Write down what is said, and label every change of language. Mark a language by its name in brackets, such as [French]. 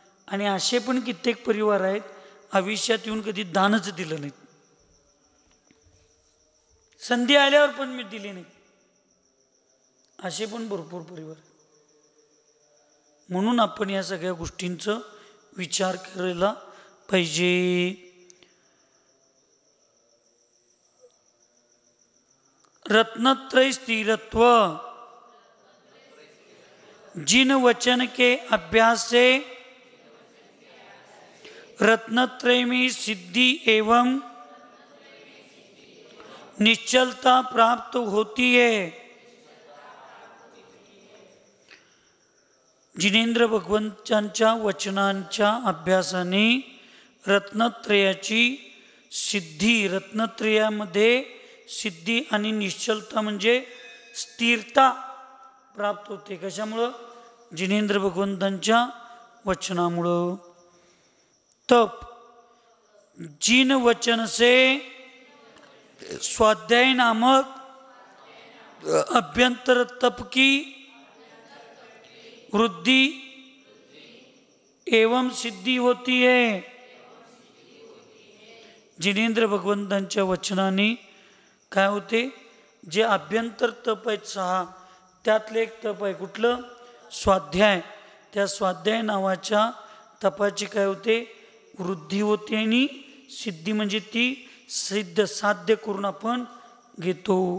[Marathi] आणि असे पण कित्येक परिवार आहेत आयुष्यात येऊन कधी दानच दिलं नाही, संधी आल्यावर पण मी दिली नाही, असे पण भरपूर परिवार. म्हणून आपण या सगळ्या गोष्टींचा विचार करायला पाहिजे. [Hindi] रत्नत्रय स्थिरत्व, जिन वचन के अभ्यास से रत्नत्रय में सिद्धि एवं निश्चलता प्राप्त होती है. [Marathi] जिनेंद्र भगवंतांच्या वचनांच्या अभ्यासाने रत्नत्रयाची सिद्धी, रत्नत्रयामध्ये सिद्धी आणि निश्चलता म्हणजे स्थिरता प्राप्त होते. कशामुळं? जिनेंद्र भगवंतांच्या वचनामुळं. [Hindi] तप, जिन वचन से स्वाध्याय नामक अभ्यंतर तप की वृद्धि एवं सिद्धि होती है. [Marathi] जिनेंद्र भगवंतांच्या वचनाने काय होते? जे अभ्यंतर तप आहेत 6, त्यातले एक तप आहे कुठलं? स्वाध्याय. त्या स्वाध्याय नावाच्या तपाची काय होते? वृद्धी होते. आणि सिद्धी म्हणजे ती सिद्ध साध्य करून आपण घेतो.